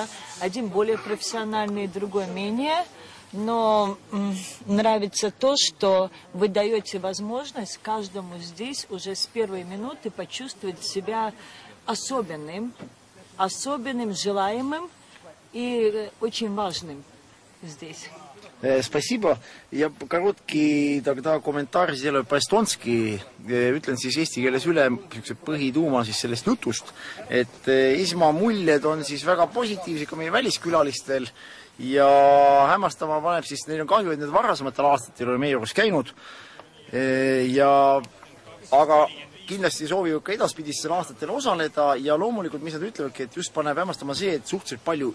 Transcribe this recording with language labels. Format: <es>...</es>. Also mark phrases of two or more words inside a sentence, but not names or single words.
<ru>Один более профессиональный, другой менее. Но нравится то, что вы даете возможность каждому здесь уже с первой минуты почувствовать себя особенным, желаемым и очень важным здесь. Спасибо. Я короткий тогда комментарий сделаю по-эстонски.</ru> <et>Ütlen siis eesti keeles üle põhituuma siis sellest jutust, et esmamuljed on siis väga positiivsed ka meie väliskülalistel ja hämmastama paneb siis, neil on kahju, et need varasematel aastatel oli meie juures käinud. Aga kindlasti soovivad ka edaspidistel aastatel osaleda ja loomulikult, mis nad ütlevadki, et just paneb hämmastama see, et suhteliselt palju</et>